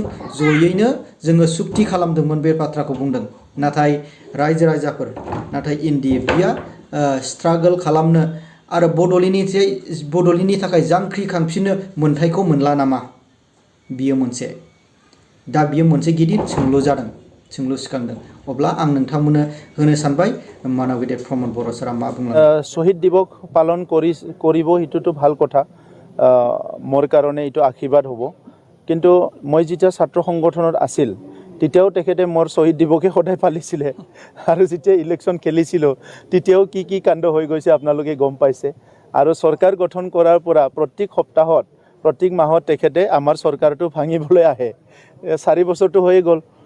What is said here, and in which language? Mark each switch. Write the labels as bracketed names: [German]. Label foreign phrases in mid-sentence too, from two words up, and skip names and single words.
[Bodo] जयैनो जोङो सुक्ति खालामदोंमोन बे बाथ्राखौ बुंदों नाथाय रायजो राजाफोर नाथाय एनडिएफबिआ स्ट्रागल खालामनो आरो बड'लेण्डनि थाखाय जांख्रिखांफिननो मोन्थायखौ मोनला नामा बियो मोनसे दा बियो मोनसे गिदिर सोंलु सिखांदों अब्ला आं नोंथांमोननो होनो सानबाय मानाव गिदिर प्रमद बर' सारा मा बुंलां [Assamese] শহীদ দিবস পালন কৰিব এইটোতো ভাল কথা মোৰ কাৰণে এইটো আশীৰ্বাদ হ'ব কিন্তু মই যেতিয়া ছাত্ৰ সংগঠনত আছিল তেতিয়াও তেখেতে মোৰ শহীদ দিৱসে সদায় পালিছিলে আৰু যেতিয়া ইলেকশ্যন খেলিছিলোঁ তেতিয়াও কি কাণ্ড হৈ গৈছে আপোনালোকে গম পাইছে আৰু চৰকাৰ গঠন কৰাৰ পৰা প্ৰত্যেক সপ্তাহত প্ৰত্যেক মাহত তেখেতে আমাৰ চৰকাৰটো ভাঙিবলৈ আহে 4 বছৰটো হৈ গ'ল